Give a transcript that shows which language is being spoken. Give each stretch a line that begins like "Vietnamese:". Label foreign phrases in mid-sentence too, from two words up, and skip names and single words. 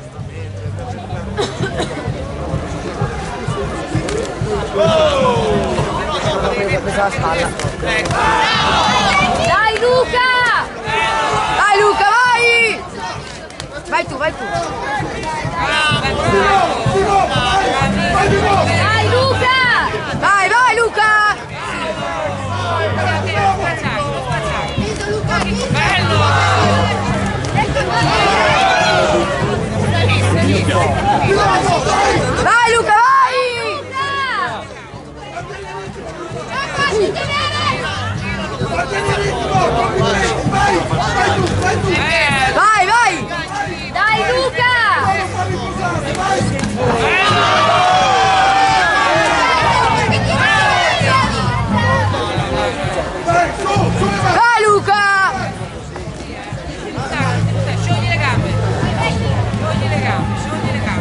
Italian: Presa la spalla. Dai Luca! Dai Luca, vai! Vai tu, vai tu. Dai Luca! Vai, vai Luca! Vai Luca, vai! Vai, vai! Dai Luca! Vai Luca! Sciogli le gambe, sciogli le gambe, sciogli le gambe.